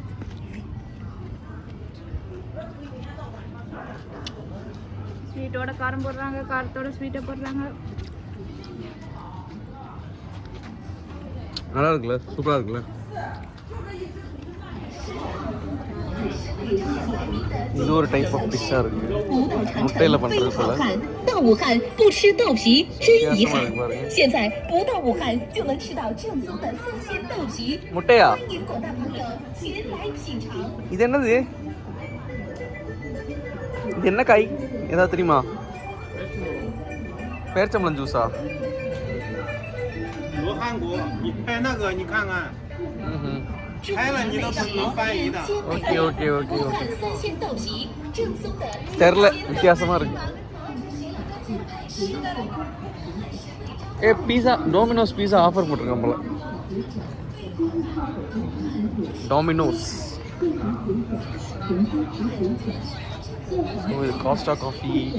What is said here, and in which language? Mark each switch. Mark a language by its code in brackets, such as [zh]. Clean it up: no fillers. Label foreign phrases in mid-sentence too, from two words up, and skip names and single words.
[ta] ஸ்வீட்டோட காரம் போடுறாங்க, காரத்தோட ஸ்வீட்டை போடுறாங்க. நல்லா இருக்குல்ல சூப்பராக இருக்குல்ல இது ஒரு [en] type of pizza [ta] இருக்கு முட்டையில் பண்ணுறது போல [zh] 到武汉不吃豆皮真遗憾 [ta] வித்தியாசமாக இருக்கு பாருங்க [zh] 现在不到武汉就能吃到正宗的三鲜豆皮 [ta] முட்டையா [zh] 欢迎广大朋友前来品尝 [ta] இது என்னது இது என்ன காய் ஏதாவது தெரியுமா பேரிச்சம்பழம் ஜூஸா [zh] 罗汉果，你拍那个，你看看，拍了你都是能翻译的。 [en] okay okay okay okay [zh] 3 鲜豆皮，正宗的。 [ta] தெரில வித்தியாசமாக இருக்கு. பீஸா டோமினோஸ் பீஸா ஆஃபர் போட்டிருக்கான் போல. டோமினோஸ். ஸோ இது காஸ்டா காஃபி.